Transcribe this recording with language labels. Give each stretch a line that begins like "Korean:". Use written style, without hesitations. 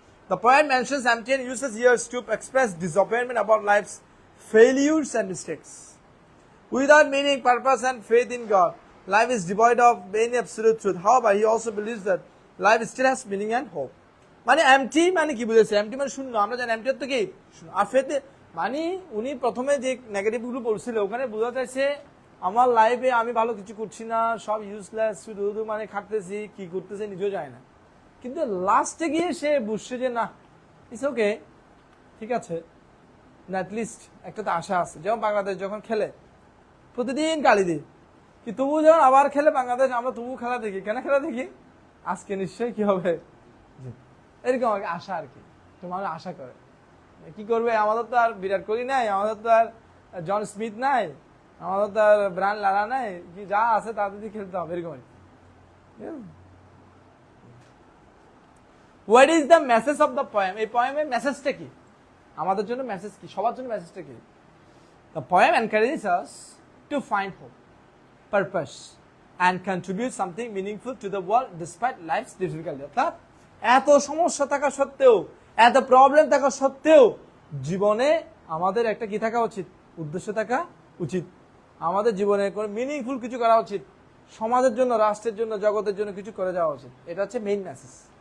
English: The poet mentions empty and useless years to express disappointment about life's failures and mistakes. Without meaning, purpose, and faith in God, life is devoid of any absolute truth. However, he also believes that life still has meaning and hope.
Bangla: মানে MT মানে কি বুঝেছে? MT মানে শূন্য। আমরা জানি MT অর্থ কি? শূন্য। আর ফেথে মানে উনি প্রথমে যে নেগেটিভ গুলো বলছিল ওখানে বোঝা যাচ্ছে আমার লাইফে আমি ভালো কিছু করছি না, সব ইউজলেস, শুধু মানে খাটতেছি, কি করতেছে নিজেও যায় না। কিন্তু লাস্টে গিয়ে সে বুঝছে যে না,
English: it's okay,
Bangla: ঠিক আছে, না অ্যাটলিস্ট একটা তো আশা আছে। যেমন বাংলাদেশ যখন খেলে প্রতিদিন গালি দিই, কি তবু যখন আবার খেলে বাংলাদেশ, আমরা তবু খেলা দেখি। কেন খেলা দেখি? আজকে নিশ্চয়ই কি হবে, এরকম আশা আর কি। তোমার আশা করে কি করবে? আমাদের তো আর বিরাট কোহলি নাই, আমাদের তো আর জন স্মিথ নাই, আমাদের তো আর ব্রায়ান লারা নাই, কি যা আছে তাদের দিয়ে খেলতে হবে, এরকম।
English: What is the message of the poem?
Bangla: এই পোয়েমের মেসেজটা কি? আমাদের জন্য মেসেজ কি? সবার জন্য মেসেজটা কি?
English: The poem encourages us to find hope, purpose and contribute something meaningful to the world despite life's difficulty.
Bangla: অর্থাৎ এত সমস্যা থাকা সত্ত্বেও, এত প্রবলেম থাকা সত্ত্বেও জীবনে আমাদের একটা কি থাকা উচিত? উদ্দেশ্য থাকা উচিত। আমাদের জীবনে কোনো মিনিংফুল কিছু করা উচিত। সমাজের জন্য, রাষ্ট্রের জন্য, জগতের জন্য কিছু করে যাওয়া উচিত। এটা হচ্ছে মেইন মেসেজ।